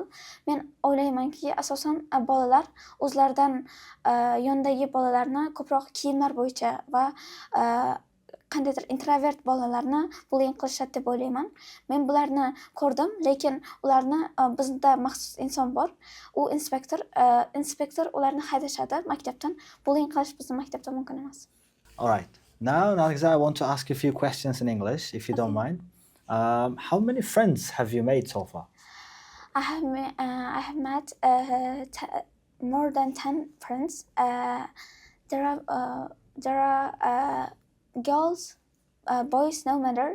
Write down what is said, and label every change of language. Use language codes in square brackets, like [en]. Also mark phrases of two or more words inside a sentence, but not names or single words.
[uz] Men o'ylaymanki, asosan bolalar o'zlaridan yondagi bolalarni ko'proq kiyimlar bo'yicha va qandaydir introvert bolalarni bullying qilishadi deb o'ylayman. Men bularni ko'rdim, lekin ularni bizda maxsus inson bor. U inspektor ularni haydashadi maktabdan. Bullying qilish bizning maktabda mumkin emas. [en] All right. Now, Nargiza, I want to ask you a few questions in English, if you don't mind. How many friends have you made so far? I have met more than 10 friends. There are girls, boys, no matter.